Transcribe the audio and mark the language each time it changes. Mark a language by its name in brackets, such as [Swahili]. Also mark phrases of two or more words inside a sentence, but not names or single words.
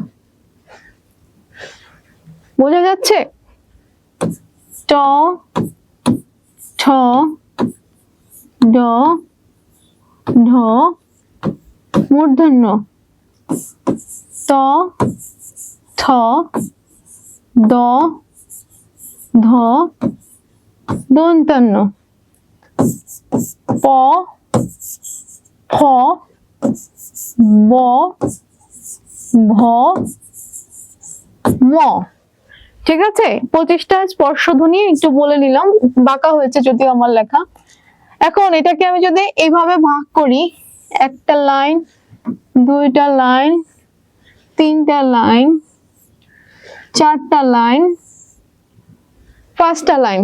[Bangla] বোঝা যাচ্ছে? ট ঠ ড ঢ মূর্ধন্য ত থ দ ধ দন্তান্ন প ফ ব ভ ম। ঠিক আছে, 25টা স্পর্শ ধ্বনি একটু বলে নিলাম, বাঁকা হয়েছে যদিও আমার লেখা। এখন এটাকে আমি যদি এইভাবে ভাগ করি, একটা লাইন, দুইটা লাইন, তিনটা লাইন, চারটা লাইন, 5টা লাইন।